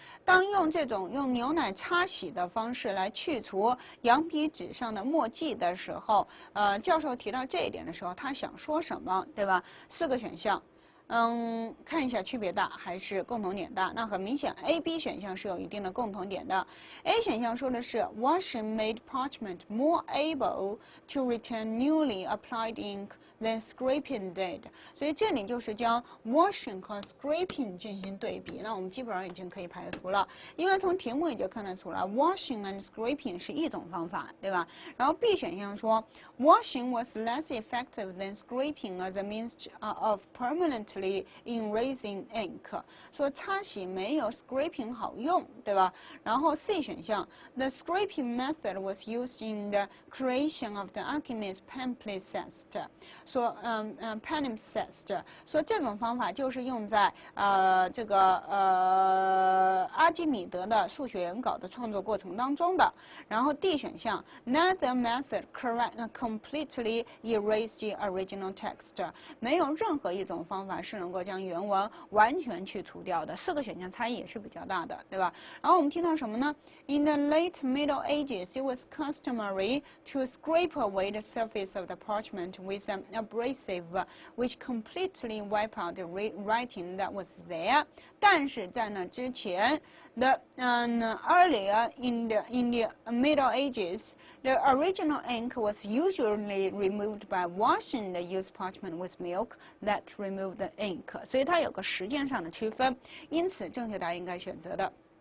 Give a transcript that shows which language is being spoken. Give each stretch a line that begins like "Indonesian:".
Chinese: 当用这种用牛奶擦洗的方式来去除羊皮纸上的墨迹的时候，教授提到这一点的时候，他想说什么，对吧？4个选项。看一下区别大还是共同点大？那很明显 ，A、B 选项是有一定的共同点的。
English: A
Chinese: 选项说的是
English: washing made parchment more able to retain newly applied ink than scraping did，
Chinese: 所以这里就是将
English: washing 和 scraping
Chinese: 进行对比。那我们基本上已经可以排除了，因为从题目也就看得出来 ，washing and scraping 是一种方法，对吧？然后
English: B 选项说 washing was less effective than scraping as a means of permanently erasing ink，
Chinese: 说擦洗没有
English: scraping
Chinese: 好用，对吧？然后 C 选项
English: the scraping method was used in the creation of the Archimedes palimpsest，
Chinese: 说palimpsest， 说这种方法就是用在阿基米德的数学原稿的创作过程当中的。然后 D 选项
English: neither method completely erased the original text，
Chinese: 没有任何一种方法是能够将原文完全去除掉的。 4个选项差异也是比较大的，对吧？然后我们听到什么呢
English: ？In the late Middle Ages, it was customary to scrape away the surface of the parchment with an abrasive, which completely wiped out the writing that was there.
Chinese: 但是在那之前
English: earlier in the Middle Ages, the original ink was usually removed by washing the used parchment with milk that removed the ink，
Chinese: 所以它有个时间上的区分，因此正确答案应该选择的。